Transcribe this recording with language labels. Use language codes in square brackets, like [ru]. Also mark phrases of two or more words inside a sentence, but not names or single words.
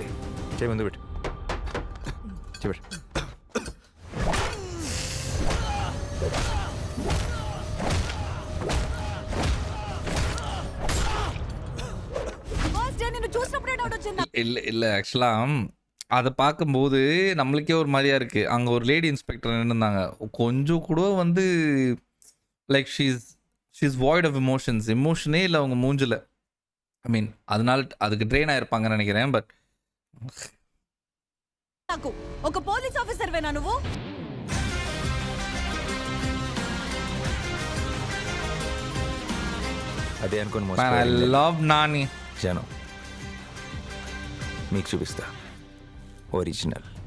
[te] చేయి ముందు పెట్టు. చూపెట్టు. [en] first day [te] నిన్ను చూసినప్పుడే డౌట్ వచ్చింది. [ta] இல்ல ஆக்சுவலா அத பார்க்கும்போது நம்மளுக்கே ஒரு மாரியா இருக்கு. அங்க ஒரு லேடி இன்ஸ்பெக்டர் நின்னுருந்தாங்க. கொஞ்சம் கூட வந்து [en] like she is void of emotions. [ta] எமோஷனே இல்ல அவங்க மூஞ்சில. [en] I mean [ta] அதனால அதுக்கு ட்ரெயின் ஆயிருப்பாங்கன்னு நினைக்கிறேன். பட் [te] నాకు ఒక [en] police officer [te] వేనా నువ్వు? అదే అనుకుని [en] I love Nani. [te] జనం మీకు చూపిస్తా ఒరిజినల్.